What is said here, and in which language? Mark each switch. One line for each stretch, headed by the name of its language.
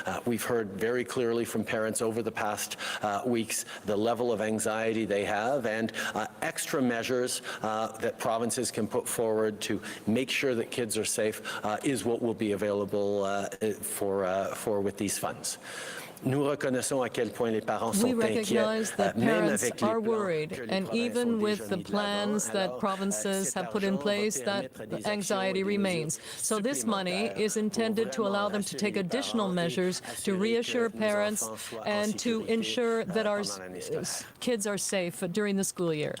English: We've heard very clearly from parents over the past weeks the level of anxiety they have, and extra measures that provinces can put forward to make sure that kids are safe is what will be available with these funds.
French: Nous reconnaissons à quel point les parents sont inquiets.
English: We recognize that parents are worried, and even with the plans that provinces have put in place, that anxiety remains. So this money is intended to allow them to take additional measures to reassure parents and to ensure that our kids are safe during the school year.